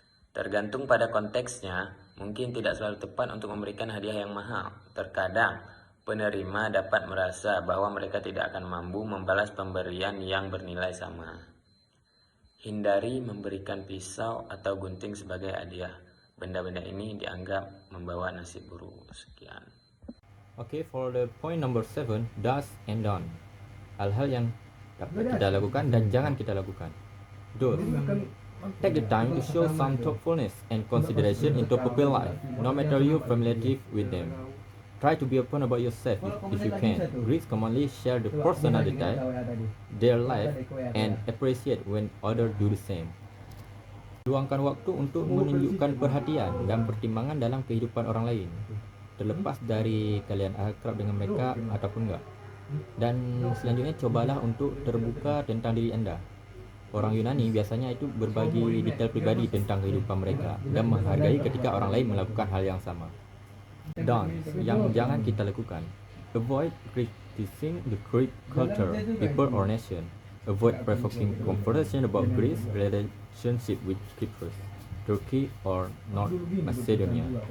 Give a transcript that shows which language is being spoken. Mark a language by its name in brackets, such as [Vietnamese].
[Indonesian] Tergantung pada konteksnya, mungkin tidak selalu tepat untuk memberikan hadiah yang mahal. Terkadang, penerima dapat merasa bahwa mereka tidak akan mampu membalas pemberian yang bernilai sama. Hindari memberikan pisau atau gunting sebagai hadiah. Benda-benda ini dianggap membawa nasib buruk. Sekian. [English] Okay, for the point number 7, do's and don't. [Indonesian] Hal-hal yang dapat kita lakukan dan jangan kita lakukan. [English] Do's. Take the time to show some thoughtfulness and consideration into people's life, no matter your familiarity with them. Try to be open about yourself if you can. Greeks commonly share the personal detail, their life, and appreciate when others do the same. [Indonesian] Luangkan waktu untuk menunjukkan perhatian dan pertimbangan dalam kehidupan orang lain, terlepas dari kalian akrab dengan mereka ataupun enggak. Dan selanjutnya cobalah untuk terbuka tentang diri Anda. Orang Yunani biasanya itu berbagi detail pribadi tentang kehidupan mereka dan menghargai ketika orang lain melakukan hal yang sama. Don'ts yang jangan kita lakukan. [English] Avoid criticizing the Greek culture, people or nation. Avoid provoking conversation about Greece relationship with Cyprus, Turkey or North Macedonia.